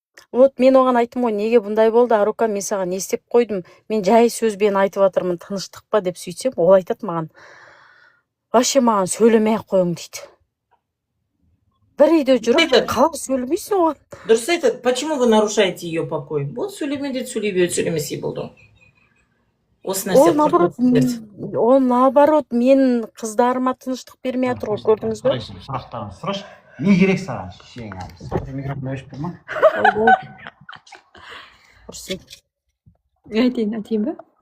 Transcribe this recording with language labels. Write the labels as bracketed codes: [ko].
[kk] Вот мен оған айттым ғой, неге бұндай болды, Арука, мен саған не істеп қойдым? Мен жай сөзбен айтып жатырмын, тыныштық па деп сөйтсем, ол айтады маған. [ru] Вообще [kk] маған сөйлемей ақ қойың дейді. Бір үйде жүріп, қалай сөйлемейсің оған? Дұрыс айтады. [ru] Почему вы нарушаете ее покой? [kk] Вот сөйлеме деді, сөйлемесе болды. осы нәрсе ол [ru] наоборот [kk] мен қыздарыма тыныштық бермей жатыр ғой, көрдіңіз бе? Сұрақтарын сұрашы. Не керек саған шешең әлі? Микрофон өшіп тұр ма? Құрсын. айтайын ба?